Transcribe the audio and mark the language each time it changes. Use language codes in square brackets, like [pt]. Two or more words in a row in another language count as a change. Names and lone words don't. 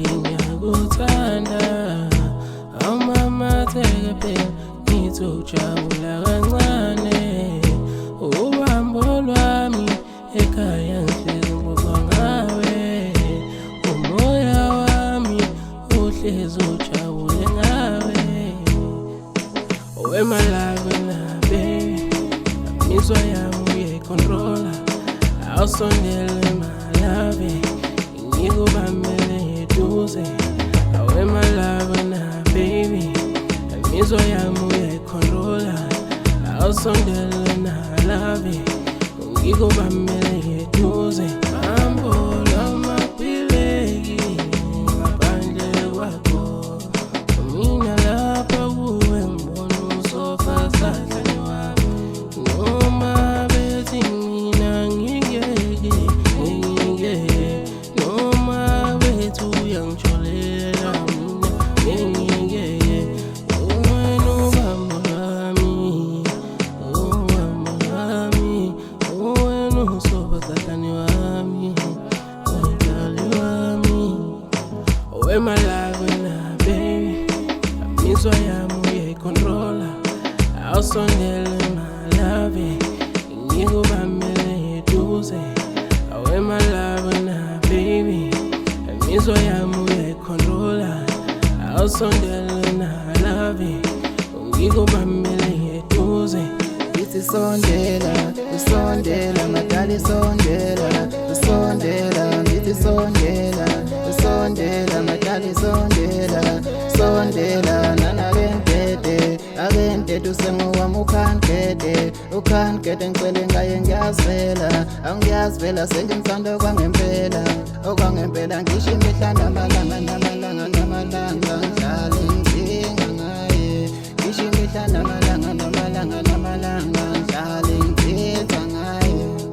[zu] ngiyakuthanda amamatheke phela ngithi ujabula kancane ubambo lwami ekhaya ngihlezi ngibuzwa ngawe umoya wami uhlezi ujabule ngawe [en] my life now, baby. [zu] Imizwa yami uyayicontrola awusondele [en] my love [zu] ngikubambele eduze awe [en] my love now, baby. [zu] Imizwa yami uyayicontrola awusondele [en] my love [zu] ngikubambele eduze mambo lamaphileki ngaphandle kwakho mina lapha kuwe noma bethi mina ngingeke noma bethi uyangitsholela mina ngingeke wena ubambo lwami wena usobakani wami wedali wami [en] my life now, baby. [zu] Imizwa yami uyayicontrola awusondele [en] my love [zu] ngikubambele eduze awe [en] my love now, baby. [zu] Imizwa yami uyayicontrola awusondele [en] my love [zu] ngikubambele eduze Ithi sondela, usondela, madali sondela, usondela, ngithi sondela, usondela, madali sondela, sondela, nana kentete, akentete usengowami ukhankete ngicele ngaye ngiyazivela, angiyazivela sengimthanda okwangempela ngisho imihla namalanga ngihlale ngidinga ngaye, ngisho imihla namalanga ngihlale ngidinga ngaye.